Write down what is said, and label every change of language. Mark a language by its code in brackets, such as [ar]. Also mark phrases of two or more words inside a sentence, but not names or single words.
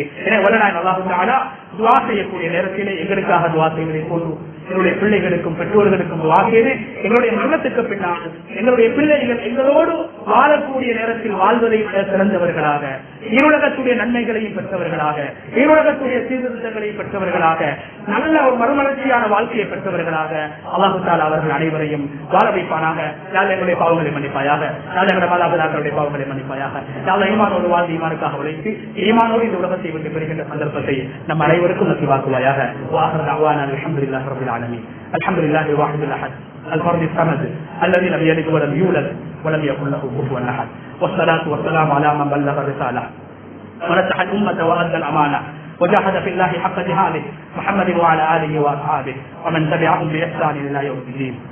[ta] எனவே வல்லநாயன் அல்லாஹ் தஆலா துஆ செய்யக்கூடிய நேரத்திலே எங்களுக்காக துஆ செய்வதை போன்று எங்களுடைய பிள்ளைகளுக்கும் பெற்றோர்களுக்கும் துஆ செய்து, எங்களுடைய மரணத்துக்கு பின்னால் எங்களுடைய பிள்ளைகள் எங்களோடு வாழக்கூடிய நேரத்தில் வாழ்வதை சிறந்தவர்களாக, ஈருலகத்துடைய நன்மைகளையும் பெற்றவர்களாக, ஈருலகத்துடைய சீர்திருத்தங்களையும் பெற்றவர்களாக, நல்ல ஒரு மறுமலர்ச்சியான வாழ்க்கையை பெற்றவர்களாக அல்லாஹ் தஆலா அவர்கள் அனைவரையும் வாழ வைப்பானாக. யாழ் எங்களுடைய பாவங்களை மன்னிப்பாயாக, யாழ் எங்களுடைய மாதாபிதாக்களுடைய பாவங்களை மன்னிப்பாயாக. யாழ் ஈமானோடு வாழ்ந்து ஈமானுக்காக உழைத்து ஈமானோடு இந்த உலகத்தை விட்டு பெறுகின்ற சந்தர்ப்பத்தை நம் அனைவருக்கும் நசிவாக்குவாயாக. [ar] وآخر دعوانا الحمد لله رب العالمين. الحمد لله الواحد الأحد الفرد الصمد الذي لم يلد ولم يولد ولم يكن له كفوا احد. والصلاه والسلام على من بلغ الرساله ونصح الامه وادى الامانه وجاهد في الله حق جهاده محمد وعلى اله واصحابه ومن تبعهم باحسان الى يوم الدين.